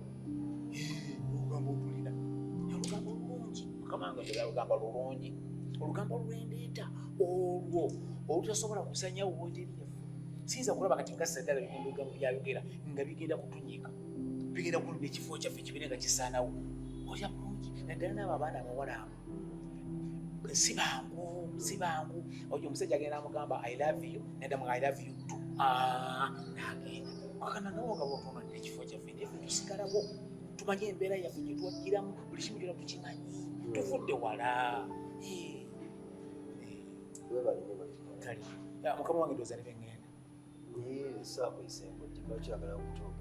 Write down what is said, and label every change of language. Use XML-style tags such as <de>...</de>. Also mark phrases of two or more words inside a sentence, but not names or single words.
<lg>Olugambo otulina olugambo lulungi mukamanga tera olugambo lulungi olugambo lwendeeta olwo olutasobola kusanyawo woteri yaffe. Sinza kulaba kati nga Sadala ebigambo byayogera nga bigenda kutunyiika bigenda kulumba ekifo kyaffe kibire nga kisaanawo. Olya bulungi naddala n'abo abaana abawala abo si bangu oyo omusajja agenda amugamba</lg> <en>I love you</en> <lg>naddamu</lg> <en>I love you too.</en> <lg>N'agenda kakana nawo nga bwotonadde ekifo kyaffe naye ffe tusigalawo tumanyi embeera yaffe gye twajjiramu buli kimu kyonna tukimanyi tuvudde wala. Kale mukama wange ndowooza ne bengenda naye saakuyisembwa lwaki oyagala okutooka?</lg>